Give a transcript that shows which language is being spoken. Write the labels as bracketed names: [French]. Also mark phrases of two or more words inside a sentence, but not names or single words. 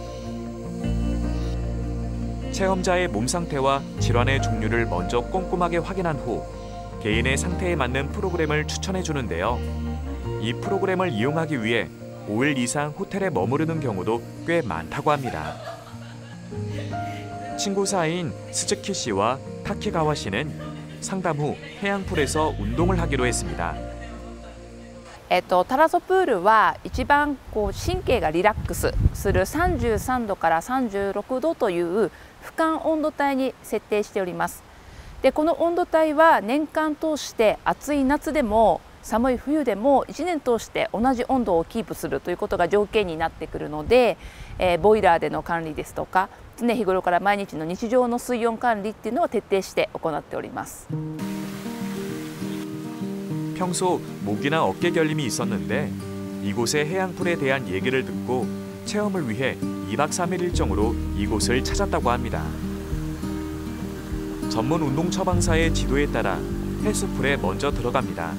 [Korean] 체험자의 몸 상태와 질환의 종류를 먼저 꼼꼼하게 확인한 후 개인의 상태에 맞는 프로그램을 추천해 주는데요. 이 프로그램을 이용하기 위해 5일 이상 호텔에 머무르는 경우도 꽤 많다고 합니다. 친구 사이인 스즈키 씨와 타키가와 씨는 상담 후 해양풀에서 운동을 하기로 했습니다. [Japanese] タラソプールは一番神経がリラックスする33度から36度という俯瞰温度帯に設定しております。でこの温度帯は年間通して暑い夏でも寒い冬でも1年通して同じ温度をキープするということが条件になってくるので、ボイラーでの管理ですとか常日頃から毎日の日常の水温管理っていうのを徹底して行っております。 [Korean] 평소 목이나 어깨 결림이 있었는데 이곳의 해양풀에 대한 얘기를 듣고 체험을 위해 2박 3일 일정으로 이곳을 찾았다고 합니다. 전문 운동 처방사의 지도에 따라 헬스풀에 먼저 들어갑니다.